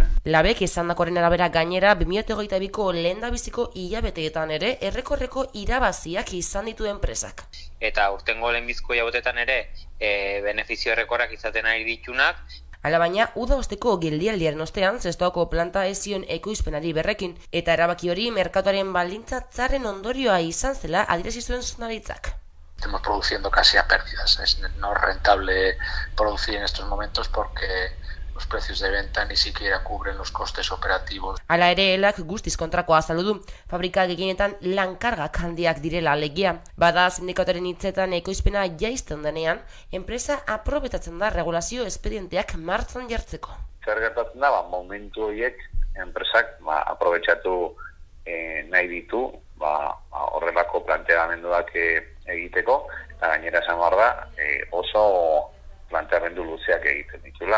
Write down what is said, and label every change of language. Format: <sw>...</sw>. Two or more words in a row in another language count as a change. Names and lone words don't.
<eu>Labek esandakoaren arabera gainera 2022ko lehendabiziko hilabeteetan ere errekorreko irabaziak izan ditu enpresak. Eta urtengo lehenbizko hilabeteetan ere benefizio errekorrak izaten ari ditunak. Alabaina, uda osteko geldialdiaren ostean, Zestoako planta ez zion ekoizpenari berrekin, eta erabaki hori merkatuaren baldintza txarren ondorioa izan zela adierazi zuen zuzendaritzak.</eu> <es>Estamos produciendo casi a pérdidas, es no rentable producir en estos momentos porque los precios de venta ni siquiera cubren los costes operativos.</es> <eu>Hala ere, ELAk guztiz kontrakoa azaldu du, fabrika gehienetan lankargak handiak direla alegia. Bada sindikatuaren hitzetan ekoizpena jaisten denean, enpresa aprobetatzen da regulazio espedienteak martxan jartzeko. Zer gertatzen da, momentu horiek enpresak aprobetxatu nahi ditu, horrelako planteamenduak egiteko, eta gainera esan behar da, oso planteamendu luzeak egiten ditula.</eu>